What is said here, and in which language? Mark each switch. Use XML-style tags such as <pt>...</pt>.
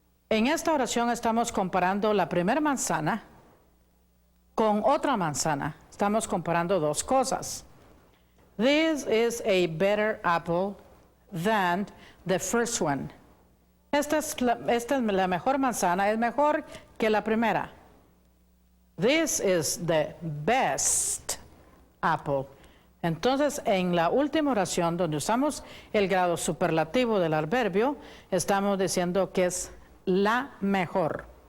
<es>En esta oración estamos comparando la primera manzana con otra manzana. Estamos comparando dos cosas.</es> <en>This is a better apple than the first one.</en> <es>Esta es la mejor manzana, es mejor que la primera.</es> <en>This is the best apple.</en> <es>Entonces, en la última oración, donde usamos el grado superlativo del adverbio, estamos diciendo que es la mejor.</es>